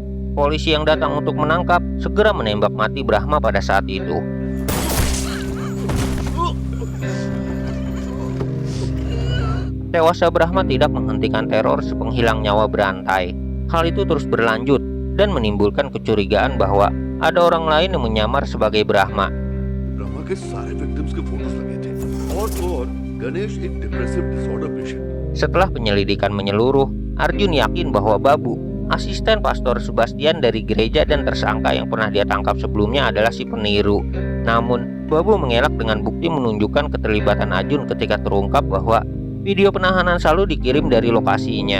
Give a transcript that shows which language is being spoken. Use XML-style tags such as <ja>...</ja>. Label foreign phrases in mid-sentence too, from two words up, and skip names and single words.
<id>Polisi yang datang untuk menangkap segera menembak mati Brahma pada saat itu. Tewasnya Brahma tidak menghentikan teror si penghilang nyawa berantai. Hal itu terus berlanjut dan menimbulkan kecurigaan bahwa ada orang lain yang menyamar sebagai Brahma.</id> <hi>ब्रह्मा के सारे विक्टिम्स के फोटोज लगे थे और गणेश एक</hi> <en>depressive disorder patient.</en> <id>Setelah penyelidikan menyeluruh, Arjun yakin bahwa Babu, asisten pastor Sebastian dari gereja dan tersangka yang pernah dia tangkap sebelumnya adalah si peniru. Namun, Babu mengelak dengan bukti menunjukkan keterlibatan Arjun ketika terungkap bahwa video penahanan Salu dikirim dari lokasinya.</id>